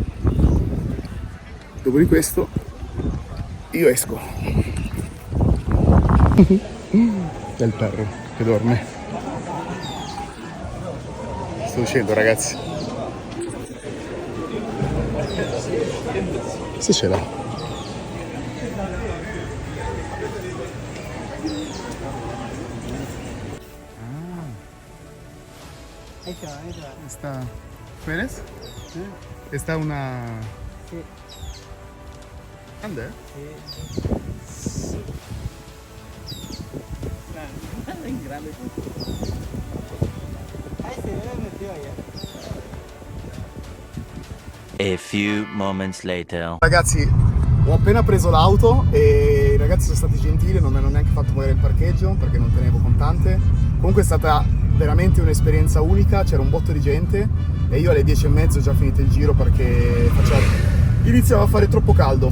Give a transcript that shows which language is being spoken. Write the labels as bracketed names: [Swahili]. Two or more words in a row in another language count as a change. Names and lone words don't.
[Italian] Dopo di questo io esco. C'è il perro che dorme. Sto uscendo, ragazzi. Se ce l'ha. [Spanish] Esta ¿Pérez? Esta una grande? Grande. [English] A few moments later. [Italian] Ragazzi, ho appena preso l'auto e i ragazzi sono stati gentili, non mi hanno neanche fatto pagare il parcheggio perché non tenevo contante. Comunque è stata veramente un'esperienza unica, c'era un botto di gente e io alle 10:30 ho già finito il giro perché iniziava a fare troppo caldo.